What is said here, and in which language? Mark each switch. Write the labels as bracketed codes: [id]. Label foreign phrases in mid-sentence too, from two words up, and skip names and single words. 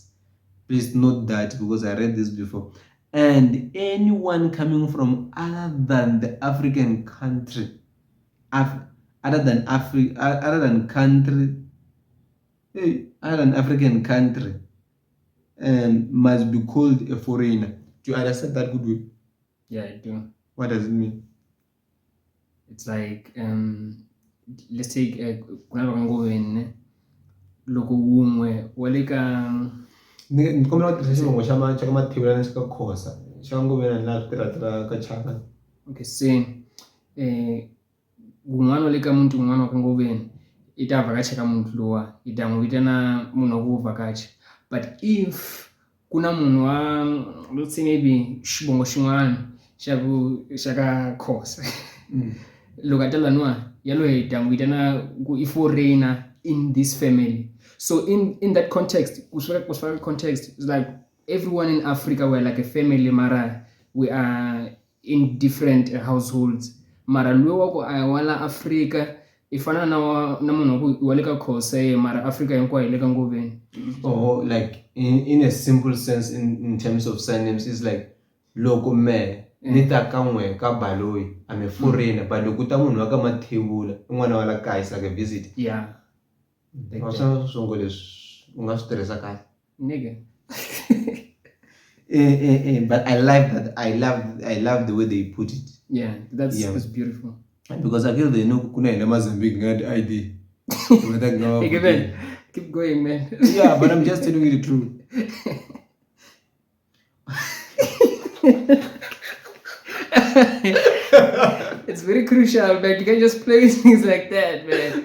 [en] Please note that because I read this before. And anyone coming from other than the African country, other than African country, must be called a foreigner. Do you understand that good way? Yeah, I do. What does it mean? It's like let's take [ts] kunavanguveni loko wun'we wa le ka ni kombela ku tirhisa xivongo xa ka Mathivula na xa ka Khosa xa nguveni laha swi tirha ka Chaka. Okay, se wun'wana wa le ka muntu wun'wana wa ka nguveni i ta vhakacha ka muntu lowa i ta n'wi vitana munhu wa ku vhakacha. [en] But if [ts] kuna munhu wa [en] let's say maybe [ts] xivongo xin'wana xa ka Khosa loko a ta laniwa yaloye hi ta n'wi vitana ku i [en] foreigner in this family. So in that context, kuswaka context, it's like everyone in Africa we're like a family, mara we are in different households. [ts] Mara luwa wako wala Africa ifana na munhu wa le ka Khosa mara Africa hinkwayo ile ka Ngoveni. [en] Oh, like in a simple sense, in terms of surnames, it's like [ts] loko me nita kan'we ka Baloyi, [en] I'm a foreigner, but [ts] loko ta munhu wa ka Mathebula un'wana wa la kaya, [en] it's like a visit. Yeah. [ts] Waswa swongo leswi u nga swi tirhisa kahle. [en] Nigga. But I like that. I love the way they put it. Yeah, that's beautiful. Because I feel they know [ts] kuna ina [en] Mozambique ngad ID. Hey, man, keep going, man. Yeah, but I'm just telling you the truth. It's very crucial, man. You can't just play things like that, man.